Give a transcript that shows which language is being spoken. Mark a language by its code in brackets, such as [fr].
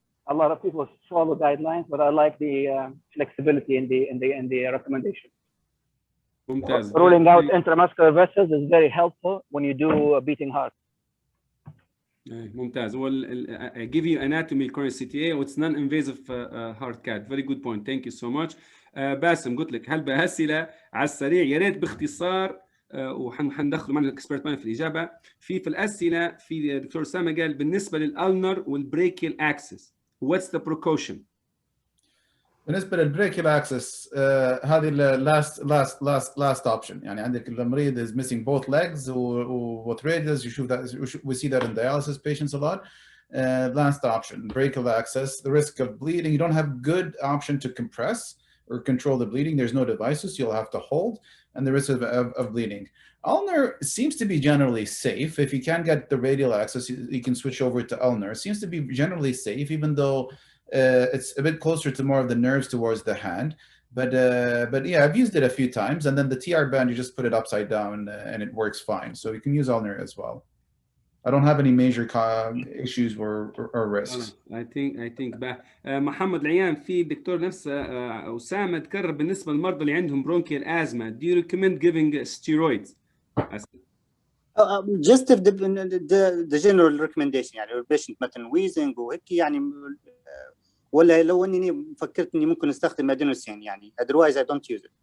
[en] A lot of people follow guidelines, but I like the flexibility in the recommendation. [ar] ممتاز. [en] Ruling out intramuscular vessels is very helpful when you do a beating heart. [ar] ممتاز. [en] Well, I give you anatomy coronary CTA. It's non-invasive heart cath. Very good point. Thank you so much. [ar] باسم قلت لك هل بأسئلة على السريع يا ريت باختصار وحندخل معنا الاكسبرت مان في الإجابة. في الأسئلة في دكتور سامة قال بالنسبة للألنر والبريكيال أكسس [en] what's the precaution؟ [ar] بالنسبه للبريكيال اكسس هذه [en] last option. [ar] يعني عندك المريض [en] is missing both legs with radius. You we see that in dialysis patients a lot. Last option, brachial access. The risk of bleeding, you don't have good option to compress or control the bleeding. There's no devices, you'll have to hold, and the risk of bleeding. Ulnar seems to be generally safe. If you can't get the radial access, you can switch over to ulnar. It seems to be generally safe, even though it's a bit closer to more of the nerves towards the hand. But yeah, I've used it a few times, and then the TR band, you just put it upside down and it works fine. So you can use ulnar as well. I don't have any major issues or risks. I think [ar] محمد العيان في دكتور نفسه أسامة تكرر بالنسبة للمرضى اللي عندهم bronchial asthma. [en] Do you recommend giving steroids? Just the general recommendation [ar] يعني البيشنت مثلا wheezing وهيك يعني ولا لو اني فكرت اني ممكن استخدم ادينوسين يعني [en] otherwise I don't use it.